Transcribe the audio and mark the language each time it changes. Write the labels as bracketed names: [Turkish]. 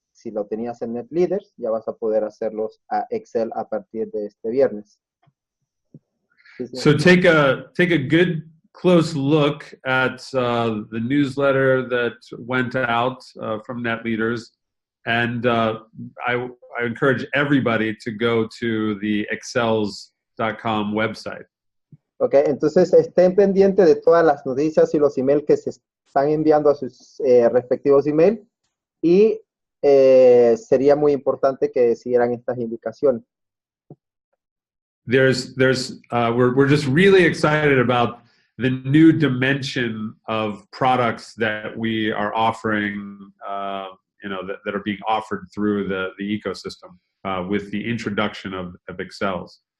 [Spanish] Si lo tenías en NetLeaders, ya vas a poder hacerlos a Excel a partir de este viernes. [English] So take a good close look at the newsletter that went out from NetLeaders, and I encourage everybody to go to the EXCELZ.com website. [Spanish] Okay, entonces estén pendientes de todas las noticias y los emails que se están enviando a sus respectivos emails, y sería muy importante que siguieran estas indicaciones. [English] We're just really excited about the new dimension of products that we are offering, that are being offered through the ecosystem with the introduction of EXCELZ.